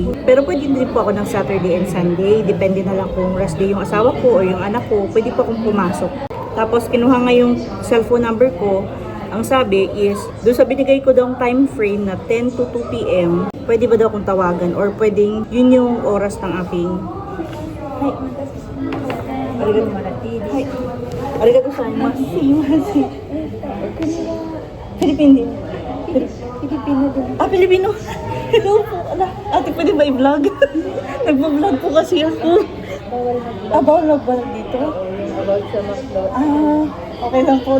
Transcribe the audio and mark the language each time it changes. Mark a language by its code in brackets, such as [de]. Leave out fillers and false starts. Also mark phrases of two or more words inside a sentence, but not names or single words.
[tl] Pero pwede din po ako ng [en] Saturday and Sunday. [tl] Depende na lang kung [en] rest day [tl] yung asawa ko o yung anak ko. Pwede po akong pumasok. Tapos kinuha nga yung cellphone number ko. Ang sabi is, doon sa binigay ko daw [en] time frame [tl] na 10 to 2 p.m., pwede ba daw akong tawagan or pwedeng yun yung oras ng aking... Hi, arigato maratid. [en] Hi, arigato so much. [tl] Filipino. Filipino din. Ah, Filipino. Hello po. Ala, ate, pwede ba i-vlog? Nagpa-vlog po kasi ako. Bawal mag-vlog dito? About sa McDonald's. Ah, okay lang po.